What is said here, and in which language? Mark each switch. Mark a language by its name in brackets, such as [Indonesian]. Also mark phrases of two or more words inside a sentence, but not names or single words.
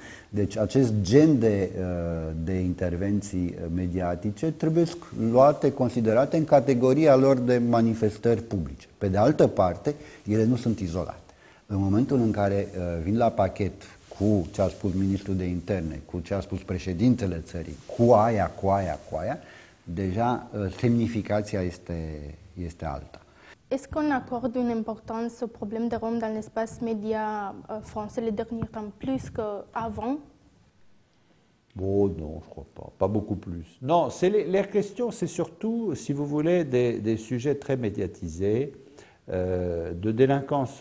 [Romanian] Deci acest gen de intervenții mediatice trebuie luate, considerate în categoria lor de manifestări publice. Pe de altă parte, ele nu sunt izolate. În momentul în care vin la pachet cu ce a spus ministrul de interne, cu ce a spus președintele țării, cu aia, deja semnificația este alta. [French] Est-ce qu'on accorde une importance au problème des Roms dans l'espace média français les derniers temps plus qu'avant? Bon, non, je crois pas. Pas beaucoup plus. Non, les questions, c'est surtout, si vous voulez, des sujets très médiatisés, de délinquance.